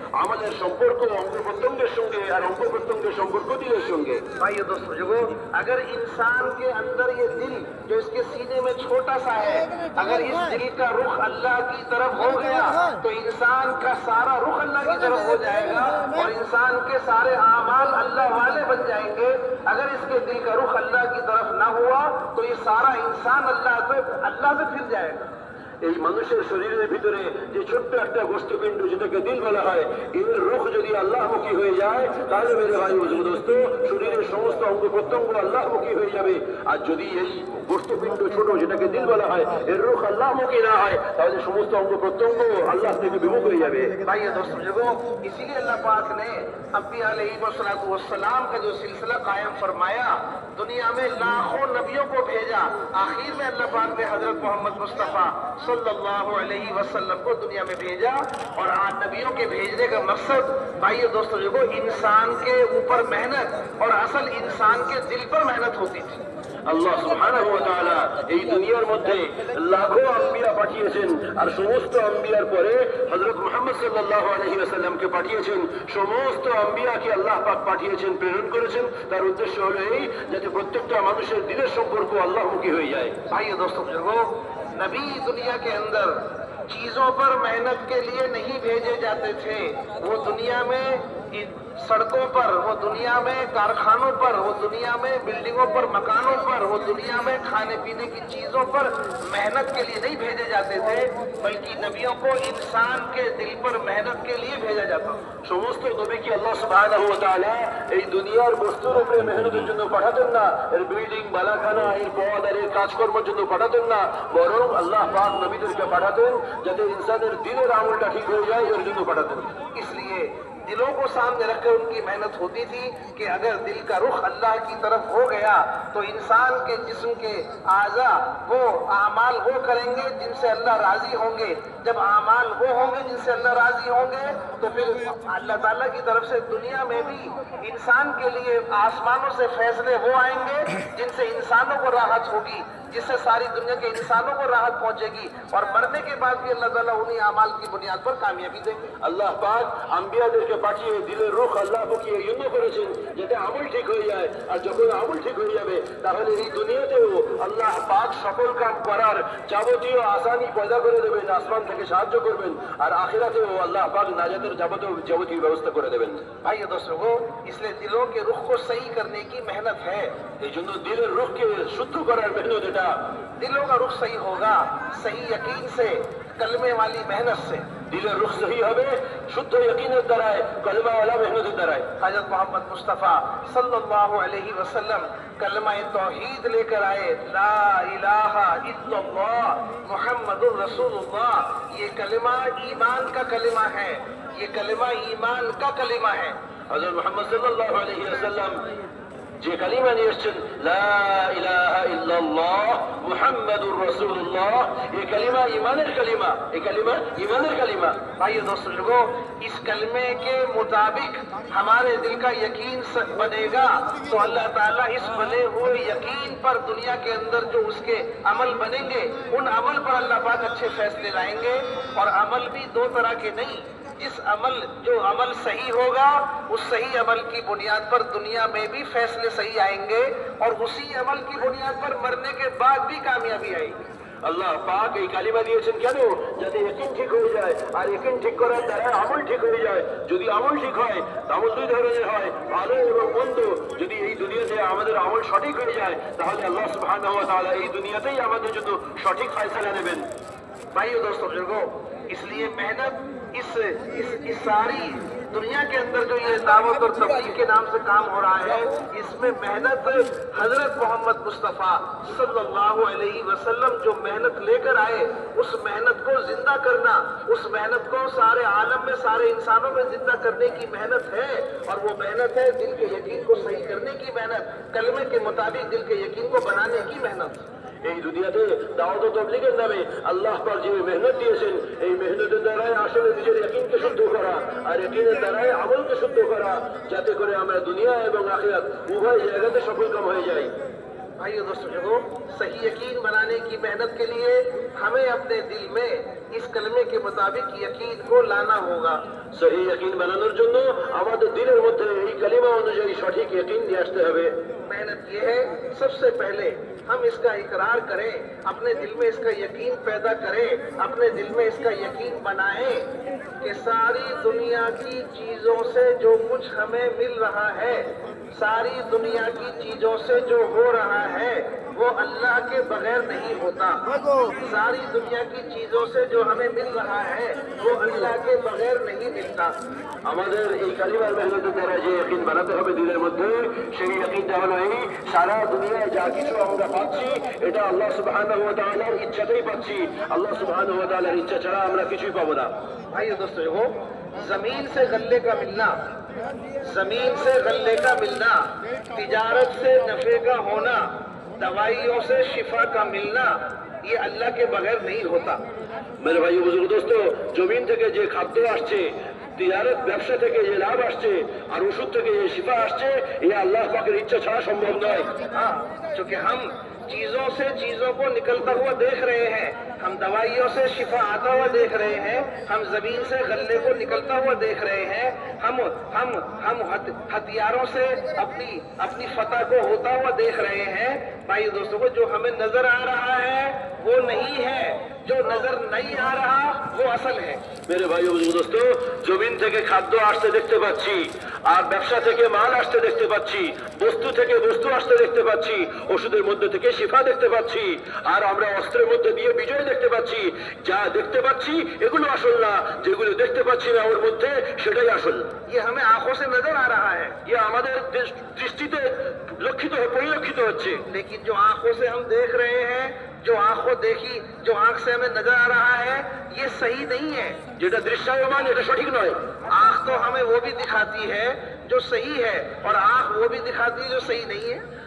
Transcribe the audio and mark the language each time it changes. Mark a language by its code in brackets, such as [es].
[bn] আমলের সম্পর্ক অঙ্গ প্রত্যঙ্গের সঙ্গে আর অঙ্গ প্রত্যঙ্গের সম্পর্ক দিলের সঙ্গে। [hi] भाइयों दोस्तों, जो अगर इंसान के अंदर ये दिल जो इसके सीने में छोटा सा है, अगर इस दिल का रुख अल्लाह की तरफ हो गया तो इंसान का सारा रुख अल्लाह की तरफ हो जाएगा और इंसान के सारे आमाल अल्लाह वाले बन जाएंगे। अगर इसके दिल का रुख अल्लाह की तरफ ना हुआ तो ये सारा इंसान अल्लाह से फिर जाएगा। [bn] এই মানুষের শরীরের ভিতরে যে ছোট্ট একটা গোষ্ঠপিণ্ড যেটাকে দিল বলা হয়, এর রুখ যদি আল্লাহমুখী হয়ে যায় তাহলে [hi] মেরে ভাই [bn] বুঝবো দোস্ত, শরীরের সমস্ত অঙ্গ প্রত্যঙ্গ আল্লাহমুখী হয়ে যাবে। আর যদি এই গোষ্ঠপিণ্ড ছোট যেটাকে দিল বলা হয়, এর রুখ আল্লাহমুখী না হয় তাহলে সমস্ত অঙ্গ প্রত্যঙ্গ আল্লাহ থেকে বিমুখ হয়ে যাবে। [hi] भाइयों दोस्तों, इसीलिए अल्लाह पाक ने अंबिया अलैहिस्सलाम का जो सिलसिला कायम फरमाया, दुनिया में लाखों नबियों को भेजा, आखिर में अल्लाह पाक ने हजरत मोहम्मद मुस्तफ़ा सल्लल्लाहु अलैहि वसल्लम को दुनिया में भेजा। और आज नबियों के भेजने का मकसद भाइयों दोस्तों इंसान के ऊपर मेहनत और असल इंसान के दिल पर मेहनत होती थी। [bn] আল্লাহ সুবহানাহু ওয়া তাআলা এই দুনিয়ার মধ্যে লাখো আম্বিয়া পাঠিয়েছেন, আর সমস্ত আম্বিয়ার পরে হযরত মুহাম্মদ সাল্লাল্লাহু আলাইহি ওয়াসাল্লামকে পাঠিয়েছেন। সমস্ত আম্বিয়াকে আল্লাহ পাক পাঠিয়েছেন, প্রেরণ করেছেন। তার উদ্দেশ্য হলো এই যাতে প্রত্যেকটা মানুষের দিলের সম্পর্ক আল্লাহমুখী হয়ে যায়। [hi] भाइयों दोस्तों, नबी दुनिया के अंदर चीजों पर मेहनत के लिए नहीं भेजे जाते थे। वो दुनिया में सड़कों पर, वो दुनिया में कारखानों पर, वो दुनिया में बिल्डिंगों पर, मकानों पर, वो दुनिया में खाने पीने की चीजों पर मेहनत के लिए नहीं भेजे जाते थे, बल्कि नबियों को इंसान के दिल पर मेहनत के लिए भेजा जाता। [bn] সমস্ত নবীকে আল্লাহ সুবহানাহু ওয়া তাআলা এই দুনিয়ার বস্তুর উপরে মেহনতের জন্য পাঠাতেন না, এর বিল্ডিং বালাখানা, এর পদ আর এর কাজকর্মের জন্য পাঠাতেন না, বরং আল্লাহ পাক নবীদেরকে পাঠাতেন যাতে ইনসানের দিলের আমলটা ঠিক হয়ে যায়, এর জন্য পাঠাতেন। [hi] इसलिए दिलों को सामने रखकर उनकी मेहनत होती थी कि अगर दिल का रुख अल्लाह की तरफ हो गया तो इंसान के जिस्म के आज़ा वो आमाल वो करेंगे जिनसे अल्लाह राजी होंगे। जब आमाल वो होंगे जिनसे अल्लाह राजी होंगे तो फिर अल्लाह ताला की तरफ से दुनिया में भी इंसान के लिए आसमानों से फैसले वो आएंगे जिनसे इंसानों को राहत होगी, जिससे सारी दुनिया के इंसानों को राहत पहुंचेगी, और मरने के बाद भी अल्लाह ताला उन्हीं आमाल की बुनियाद पर कामयाबी देंगे। [bn] আল্লাহ পাক আম্বিয়াদেরকে পাঠিয়ে দিলের রুখ আল্লাহ পাকি এই জন্য করেছেন যাতে আমল ঠিক হয়ে যায়, আর যখন আমল ঠিক হয়ে যাবে তাহলে এই দুনিয়াতেও আল্লাহ পাক সকল কাম করার যাবতীয় আসানি পয়দা করে দেবেন, আসমান থেকে সাহায্য করবেন, আর আখিরাতেও আল্লাহ পাক নাজাতের যাবতীয় ব্যবস্থা করে দেবেন। [hi] भाई दोस्तों, इसलिए दिलों के रुख को सही करने की मेहनत है। [bn] এই জন্য দিলের রুখকে শুদ্ধ করার মেহনত এটা। [hi] दिलों का रुख सही होगा सही यकीन से, कलमे वाली मेहनत से। [bn] দিলের রুখ সহি হবে শুদ্ধ यकीনের দ্বারায়, কলমাওয়ালা মেহনতের দ্বারায়। [hi] हजरत मोहम्मद मुस्तफ़ा सल्लल्लाहु अलैहि वसल्लम कलमा तौहीद लेकर आए, ला इलाहा इल्लल्लाह मुहम्मदुर रसूलुल्लाह। ये कलिमा ईमान का कलिमा है, ये कलिमा ईमान का कलिमा है। [bn] হযরত মুহাম্মদ সাল্লাল্লাহু আলাইহি ওয়াসাল্লাম যে কালিমা নিয়ে এসেছেন, লা ইলাহা ইল্লাল্লাহ মুহাম্মাদুর রাসূলুল্লাহ, এই কালিমা ঈমানের কালিমা, এই কালিমা ঈমানের কালিমা। [hi] भाइयों दोस्तों, इस कलमे के मुताबिक हमारे दिल का यकीन बनेगा तो अल्लाह ताला इस बने हुए यकीन पर दुनिया के अंदर जो उसके अमल बनेंगे उन अमल पर अल्लाह पाक अच्छे फैसले लाएंगे। और अमल भी दो तरह के नहीं, जो अमल सही होगा उस सही अमल की बुनियाद पर दुनिया में भी फैसले सही आएंगे, और उसी अमल की बुनियाद पर मरने के बाद भी कामयाबी आएगी। [bn] আল্লাহ পাক এই কালিমা দিয়েছেন কেন? যাতে ইয়াকিন ঠিক হয়ে যায়, আর ইয়াকিন ঠিক করার দ্বারা আমল ঠিক হয়ে যায়। যদি আমল ঠিক হয়, আমল দুই ধরনের হয়, ভালো এবং মন্দ। যদি এই দুনিয়াতে আমাদের আমল সঠিক হয়ে যায় তাহলে আল্লাহ সুবহানাহু ওয়া তাআলা এই দুনিয়াতেই আমাদের জন্য সঠিক ফয়সালা নেবেন। [hi] भाइयों दोस्तों, इसलिए मेहनत इस सारी दुनिया के अंदर जो ये दावत और तबलीग के नाम से काम हो रहा है, इसमें मेहनत हजरत मोहम्मद मुस्तफ़ा सल्लल्लाहु अलैहि वसल्लम जो मेहनत लेकर आए, उस मेहनत को जिंदा करना, उस मेहनत को सारे आलम में, सारे इंसानों में जिंदा करने की मेहनत है। और वो मेहनत है दिल के यकीन को सही करने की मेहनत, कलमे के मुताबिक दिल के यकीन को बनाने की मेहनत। [bn] এই দুনিয়াতে দাওয়াত ও তাবলীগের নামে আল্লাহ পাক যে মেহনত দিয়েছেন, এই মেহনতের দ্বারাই আসলে নিজের ইয়াকিনকে শুদ্ধ করা, আর ইয়াকিনের দ্বারাই আমলকে শুদ্ধ করা, যাতে করে আমরা দুনিয়া এবং আখিরাত উভয় জায়গাতে সফলকাম হয়ে যাই। [hi] भाइयों दोस्तों, सही यकीन बनाने की मेहनत के लिए हमें अपने दिल में इस कलमे के मुताबिक यकीन को लाना होगा। [bn] সহি ইয়াকিন বানানোর জন্য আমাদের দিলের মধ্যে এই কালিমা অনুযায়ী সঠিক ইয়াকিন নিয়ে আসতে হবে। [hi] मेहनत ये है, सबसे पहले हम इसका इकरार करें, अपने दिल में इसका यकीन पैदा करें, अपने दिल में इसका यकीन बनाएं कि सारी दुनिया की चीजों से जो कुछ हमें मिल रहा है, सारी दुनिया की चीजों से जो हो रहा है वो अल्लाह के बगैर नहीं होता। सारी दुनिया की चीजों से जो हमें मिल रहा है वो अल्लाह के बगैर नहीं मिलता। [bn] আমাদের এই কালিমার মেহনতের দ্বারা যে ইয়াকিন বানাতে হবে দিলের মধ্যে, সেই ইয়াকিনটা হলো এই, সারা দুনিয়ায় যা কিছু আমরা পাচ্ছি এটা আল্লাহ সুবহানাহু ওয়া তাআলার ইচ্ছাতেই পাচ্ছি। আল্লাহ সুবহানাহু ওয়া তাআলার ইচ্ছা ছাড়া আমরা কিছুই পাবো না। [hi] भाइयों दोस्तों, जमीन से गल्ले का मिलना, जमीन से गल्ले का मिलना, तिजारत से नफे का होना, दवाइयों से शिफा का मिलना, ये अल्लाह के बगैर नहीं होता। मेरे भाई बुजुर्ग दोस्तों, जमीन [bn] থেকে যে খাদ্য আসছে, তিজারত ব্যবসা থেকে যে লাভ আসছে, আর ওষুধ থেকে যে শিফা আসছে, এ আল্লাহ পাকের ইচ্ছা ছাড়া সম্ভব নয়। [hi] हाँ, क्योंकि हम चीजों से चीजों को निकलता हुआ देख रहे हैं, हम दवाइयों से शिफा आता हुआ देख रहे हैं, हम जमीन से गल्ले को निकलता हुआ देख रहे हैं, हम हथियारों से अपनी फतह को होता हुआ देख रहे हैं। भाई दोस्तों, को जो हमें नजर आ रहा है वो नहीं है, जो नजर नहीं आ रहा वो असल है। मेरे भाई [bn] ও দোস্ত, জমিন থেকে খাদ্য আসতে দেখতে পাচ্ছি, আর ব্যবসা থেকে মাল আসতে দেখতে পাচ্ছি, বস্তু থেকে বস্তু আসতে দেখতে পাচ্ছি, ওষুধের মধ্যে থেকে শিফা দেখতে পাচ্ছি, আর আমরা অস্ত্রের মধ্যে দিয়ে বিজয় দেখতে পাচ্ছি। যা দেখতে পাচ্ছি এগুলো আসল না, যেগুলো দেখতে পাচ্ছি না ওর মধ্যে সেটাই আসল। [hi] ये हमें आंखों से नजर आ रहा है, [bn] ইয়ে আমাদের দৃষ্টিতে পরিলক্ষিত হচ্ছে। [hi] लेकिन जो आंखों से हम देख रहे हैं, जो आंख से हमें नजर आ रहा है, ये सही नहीं है। [bn] যেটা দৃশ্যায়মান এটা সঠিক নয়। [hi] आंख तो हमें वो भी दिखाती है जो सही है, और आंख वो भी दिखाती है जो सही नहीं है।